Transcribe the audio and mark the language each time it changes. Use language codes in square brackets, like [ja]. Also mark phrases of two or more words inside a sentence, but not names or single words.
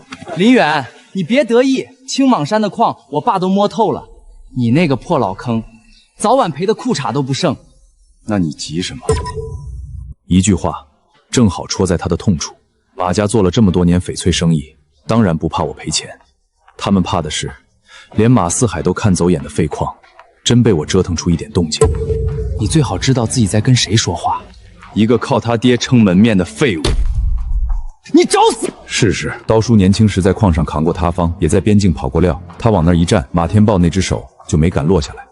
[zh] 林遠，你別得意，青蟒山的礦我爸都摸透了，你那個破老坑，早晚賠的褲衩都不剩。那你急什麼？一句話，正好戳在他的痛處。馬家做了這麼多年翡翠生意，當然不怕我賠錢，他們怕的是，連馬四海都看走眼的廢礦，真被我折騰出一點動靜。你最好知道自己在跟誰說話。一個靠他爹撐門面的廢物。你找死！試試。刀叔年輕時在礦上扛過塌方，也在邊境跑過料。他往那兒一站，馬天豹那隻手就沒敢落下來。